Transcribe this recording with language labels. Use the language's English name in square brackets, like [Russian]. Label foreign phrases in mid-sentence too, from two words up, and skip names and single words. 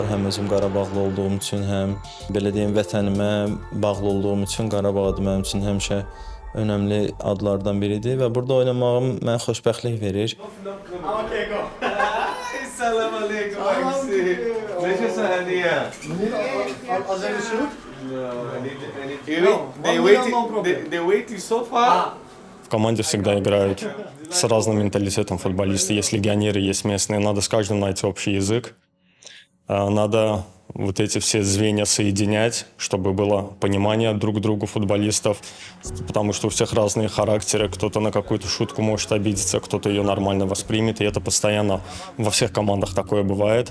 [Azerbaijani] Həm özüm Qarabağlı olduğum üçün, həm belə deyim vətənimə bağlı olduğum üçün Qarabağ adı mənim üçün həmişə önəmli adlardan biridir və burada oynamağım mənə xoşbəxtlik verir. Salam aleykum. Necəsən Həniyə? [English] They waiting so far. [Russian] В команде всегда играют с разным менталитетом футболисты. Есть легионеры, есть местные. Надо с каждым найти общий язык. Надо вот эти все звенья соединять, чтобы было понимание друг к другу футболистов, потому что у всех разные характеры, кто-то на какую-то шутку может обидеться, кто-то ее нормально воспримет, и это постоянно во всех командах такое бывает.